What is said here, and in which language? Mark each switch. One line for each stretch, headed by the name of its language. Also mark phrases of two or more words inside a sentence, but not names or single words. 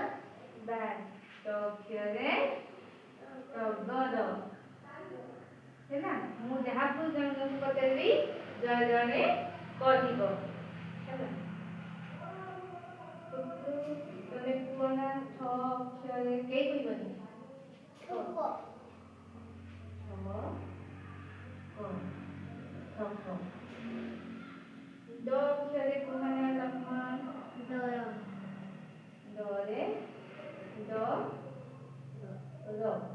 Odia: ବାସ୍ ଟ ଅକ୍ଷରରେ ଟଗର ହେଲା। ମୁଁ ଯାହାକୁ ଜଣେ ଜଣଙ୍କୁ ପଚାରିବି ଜଣେ ଜଣେ କହିବ ହେଲା। ତମେ କୁହ ନା ଠ ଅକ୍ଷରରେ କେହି କହିବନି। ଡ ଅକ୍ଷରେ କୁହ ନା ଲକ୍ଷ୍ମଣ। ଡର। ଡରେ ଡ ର।